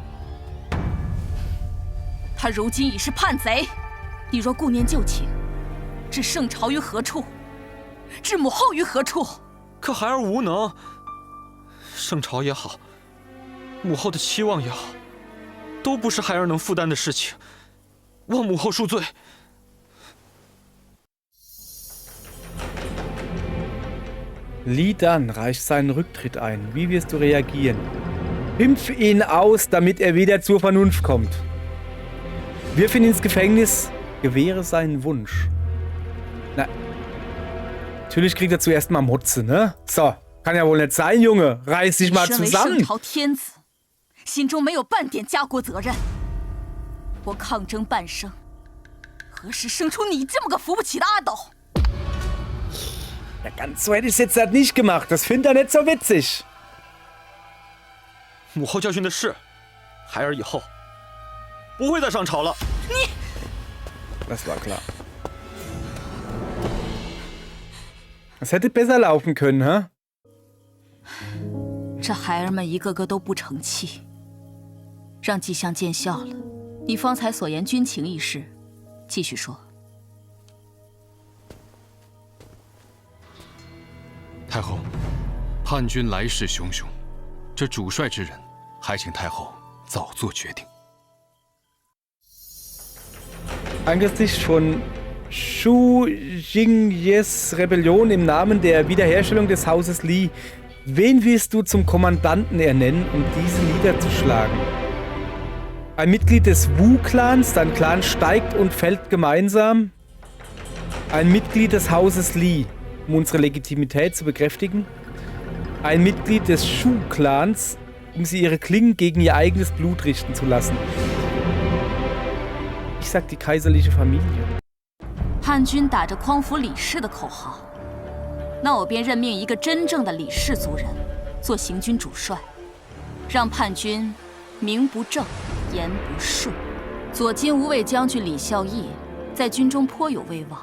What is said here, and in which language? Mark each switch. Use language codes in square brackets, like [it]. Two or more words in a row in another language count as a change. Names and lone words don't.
[zh] 他如今已是叛贼，你若顾念旧情，置圣朝于何处？置母后于何处？可孩儿无能。圣朝也好，母后的期望也好，都不是孩儿能负担的事情。望母后恕罪。 [de] Lidan reicht seinen Rücktritt ein. Wie wirst du reagieren? Impf ihn aus, damit er wieder zur Vernunft kommt. Wirf ihn ins Gefängnis. Gewähre seinen Wunsch. Na, natürlich kriegt er zuerst mal Mutze, ne? So, kann ja wohl nicht sein, Junge. Reiß dich mal zusammen. [zh] 身为圣朝天子，心中没有半点家国责任。我抗争半生，何时生出你这么个扶不起的阿斗？ [de] Ja, ganz so hätte ich es jetzt halt nicht gemacht. Das findet er nicht so witzig. [zh] 母后教训的是，孩儿以后不会再上朝了。你 [de] Das war klar. Das hätte besser laufen können, ha? [zh] 这孩儿们一个个都不成器，让季相见笑了。你方才所言军情一事，继续说。太后，叛军来势汹汹，这主帅之人，还请太后早做决定。 [de] Angesichts von Xu Jingyes Rebellion im Namen der Wiederherstellung des Hauses Li, wen willst du zum Kommandanten ernennen, um diese niederzuschlagen? Ein Mitglied des Wu-Clans, dein Clan steigt und fällt gemeinsam. Ein Mitglied des Hauses Li, um unsere Legitimität zu bekräftigen. Ein Mitglied des Shu-Clans, um sie ihre Klingen gegen ihr eigenes Blut richten zu lassen. Ich sag die kaiserliche Familie. [zh] 叛军打着匡扶李氏的口号，那我便任命一个真正的李氏族人做行军主帅，让叛军名不正言不顺。左金吾卫将军李孝义在军中颇有威望。